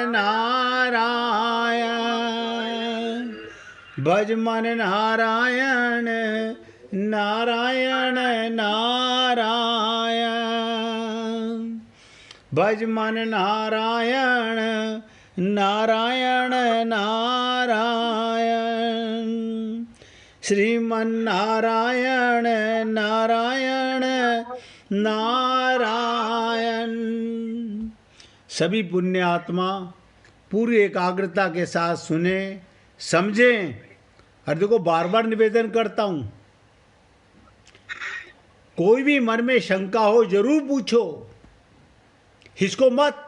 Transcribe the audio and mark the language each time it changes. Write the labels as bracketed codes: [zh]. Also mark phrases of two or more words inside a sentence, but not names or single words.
[hi] नारायण, भज मन नारायण नारायण नारायण, भज मन नारायण नारायण नारायण, श्रीमन नारायण नारायण नारायण। सभी पुण्य आत्मा पूरी एकाग्रता के साथ सुने, समझें। और देखो, बार बार निवेदन करता हूँ, कोई भी मन में शंका हो जरूर पूछो, हिचको मत।